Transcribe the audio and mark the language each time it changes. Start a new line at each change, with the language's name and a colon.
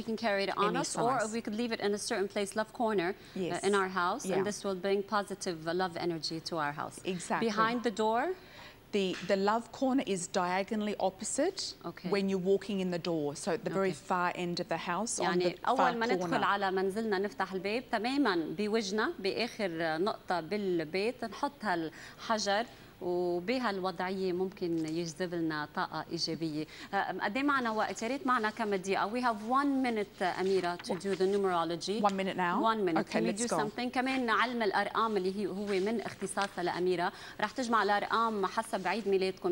English: We can carry it on us, or we could leave it in a certain place, love corner, in our house, and this will bring positive love energy to our house. Exactly. Behind the door? The love corner is diagonally opposite when you're walking in the door, so at the very far end of the house, on the far corner.
Arabic: أول ما ندخل على منزلنا نفتح الباب تماما بوجهنا بآخر نقطة بالبيت نحط هالحجر وبهالوضعيه ممكن يجذب لنا طاقه ايجابيه. قد ايه معنا وقت؟ يا ريت معنا كم دقيقه.
English: We have 1 minute اميره to do the numerology. 1 minute now. 1 minute. Okay, Can we let's do go. something؟
Arabic: كمان علم الارقام اللي هو من اختصاصها لاميره، رح تجمع الارقام حسب عيد ميلادكم.